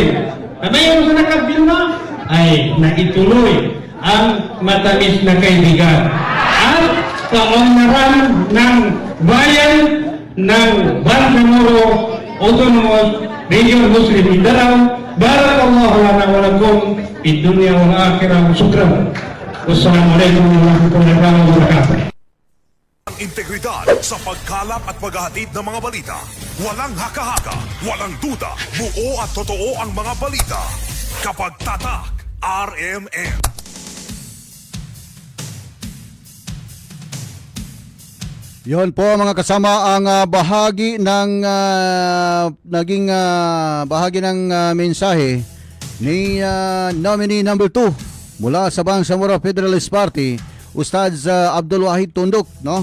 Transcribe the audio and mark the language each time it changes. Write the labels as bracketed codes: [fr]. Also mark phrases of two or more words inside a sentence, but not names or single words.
[tl] Ngayon sa nakapirma, ay naituloy ang matamis na kaibigan. At kaunlaran ng bayan ng Bangsamoro Autonomous Region Muslim Mindanao. [ar] بارك الله لنا ولكم في الدنيا والآخرة. Syukran. والسلام عليكم ورحمة الله وبركاته. [tl] Ang integridad sa pagkalap at paghahatid ng mga balita. Walang haka-haka, walang duda, buo at totoo ang mga balita. Kapag tatak, RMN. Yon po mga kasama ang bahagi ng naging bahagi ng mensahe ni nominee number 2 mula sa Bangsamoro Federalist Party, Ustadz Abdul Wahid Tundok, no?